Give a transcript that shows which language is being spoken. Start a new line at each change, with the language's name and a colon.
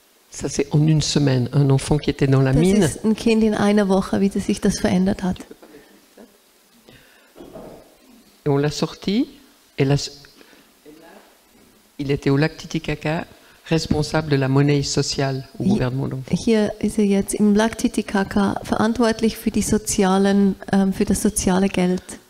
French: Ça c'est en une semaine, un enfant qui était dans la mine.
German: Das ist ein Kind in einer Woche, wie sich das verändert hat.
French: Et on l'a sorti, et là, il était au lac Titicaca, responsable de la monnaie sociale au gouvernement d'enfants.
German: Hier ist er jetzt im Lac Titicaca verantwortlich für die sozialen, für das soziale Geld.